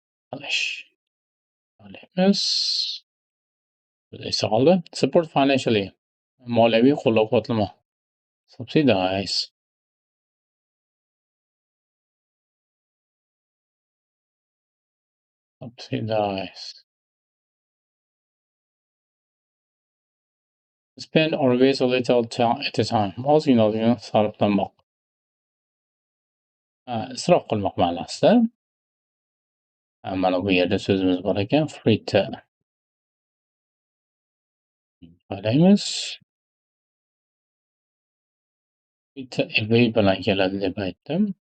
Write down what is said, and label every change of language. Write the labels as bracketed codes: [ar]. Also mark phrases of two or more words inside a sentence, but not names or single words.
[uz] qilish. Tanlaymiz. Esa qoldi. [en] Support financially. [uz] Moliyaviy qo'llab-quvvatlama. [en] Subsidize. Subsidize. Spend or waste a little at a time. [uz] Ozgina-ozgina sarflamoq. Isrof qilmoq ma'nosida. Mana bu yerda so'zimiz bor ekan. Fritter. Qaraymiz. [en] Fritter away [uz] bilan keladi deb aytdim.